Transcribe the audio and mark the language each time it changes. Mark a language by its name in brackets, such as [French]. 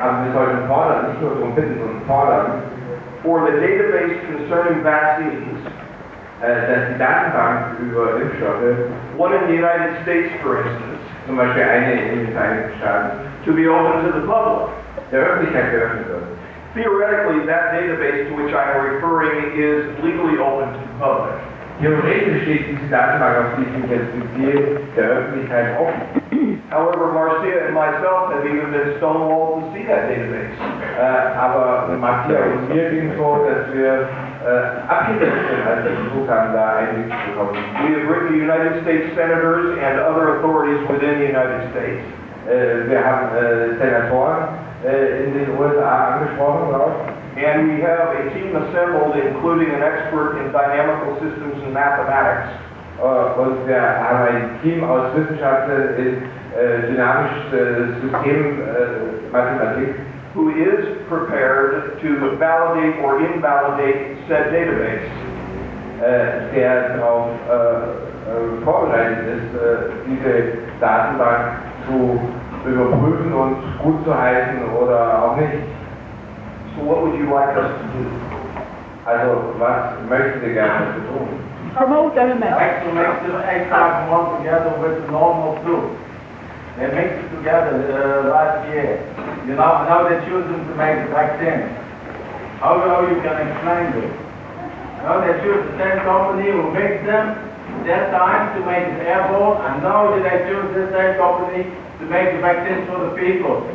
[German] Aber wir sollten fordern, nicht nur darum bitten, sondern fordern, [English] for the database concerning vaccines, [German] dass die Datenbank über Impfstoffe, [English] one in the United States, for instance, [German] zum Beispiel eine in den Vereinigten Staaten, [English] to be open to the public. [German] Der Öffentlichkeit geöffnet wird. [English] Theoretically, that database to which I'm referring is legally open to the public. [German] Theoretisch steht diese Datenbank, auf die ich mich jetzt beziehe, der Öffentlichkeit offen. [English] However, Marcia and myself have even been stonewalled to see that database. [German] Aber Marcia und mir ging es so, dass wir abgesetzt sind, als wir versucht haben, da Einblick zu bekommen. [English] We have written to United States senators and other authorities within the United States. [German] Wir haben Senatoren in den USA angesprochen, glaube ich. [English] And we have a team assembled, including an expert in dynamical systems and mathematics. [German] Und wir haben ein Team aus Wissenschaftlern in dynamisches Systemmathematik, [English] who is prepared to validate or invalidate said database. [German] Der darauf vorbereitet ist, diese Datenbank zu überprüfen und gut zu heißen oder auch nicht. [English] So what would you like us to do? [German] Also, was möchten Sie gerne tun? [English] Promote MMA. Vaccination extra come together with the normal flu. They mix it together last year. You know, now they're choosing to make the vaccine. How you can explain this? Now they choose the same company who makes them that time to make it airborne, and now they choose the same company to make the vaccines for the people.